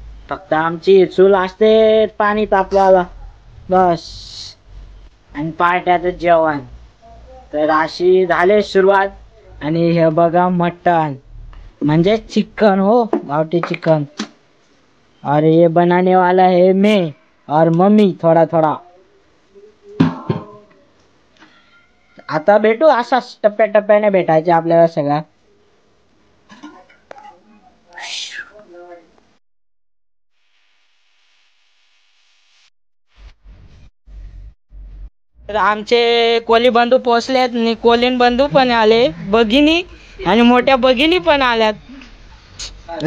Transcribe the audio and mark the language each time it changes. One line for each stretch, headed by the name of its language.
Marathi: फक्त आमची चूल असते पाणी तापवायला बस, आणि पाट्याचं जेवण। तर अशी झाली सुरुवात। आणि हे बघा मटन म्हणजे चिकन, हो गावठी चिकन।
Hindi: और ये बनाने वाला है मैं और मम्मी थोड़ा थोड़ा।
Marathi: आता भेटू असाच टप्प्या टप्प्याने भेटायचे आपल्याला सगळं। तर आमचे कोली बंधू पोहोचलेत आणि कोलीन बंधू पण आले, भगिनी आणि मोठ्या भगिनी पण आल्यात।